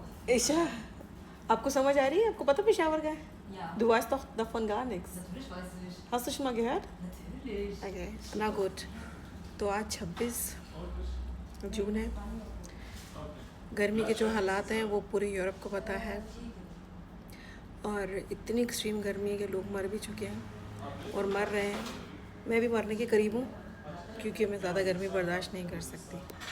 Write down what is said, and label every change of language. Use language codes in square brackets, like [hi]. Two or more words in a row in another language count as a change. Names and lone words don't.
[hi] ईशा, आपको समझ आ रही है? आपको पता पेशावर का है? [de] Ja. Du weißt doch davon gar nichts. Natürlich weiß ich. Hast du schon mal gehört? Natürlich. Okay, na gut. [hi] तो आज 26 जून है। गर्मी के जो हालात हैं वो पूरे यूरोप को पता है और इतनी एक्सट्रीम गर्मी है कि लोग मर भी चुके हैं और मर रहे हैं। मैं भी मरने के करीब हूँ क्योंकि मैं ज़्यादा गर्मी बर्दाश्त नहीं कर सकती।